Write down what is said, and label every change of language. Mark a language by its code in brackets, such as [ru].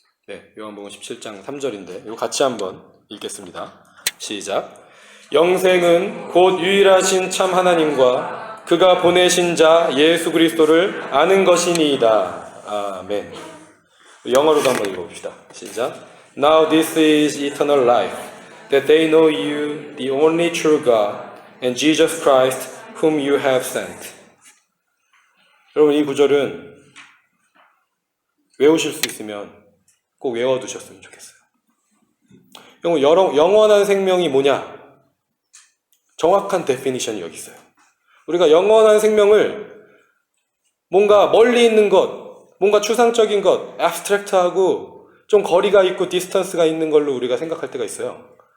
[ko] 네, 요한복음 17장 3절인데 이거 같이 한번 읽겠습니다. 시작. 영생은 곧 유일하신 참 하나님과 그가 보내신 자 예수 그리스도를 아는 것이니이다. 아멘. 영어로도 한번 읽어봅시다. 시작. [en] Now this is eternal life, that they know you, the only true God, and Jesus Christ, whom you have sent. [ko] 여러분, 이 구절은 외우실 수 있으면 꼭 외워두셨으면 좋겠어요. 영원한 생명이 뭐냐? 정확한 데피니션이 여기 있어요. 우리가 영원한 생명을 뭔가 멀리 있는 것, 뭔가 추상적인 것, abstract하고 좀 거리가 있고 디스턴스가 있는 걸로 우리가 생각할 때가 있어요.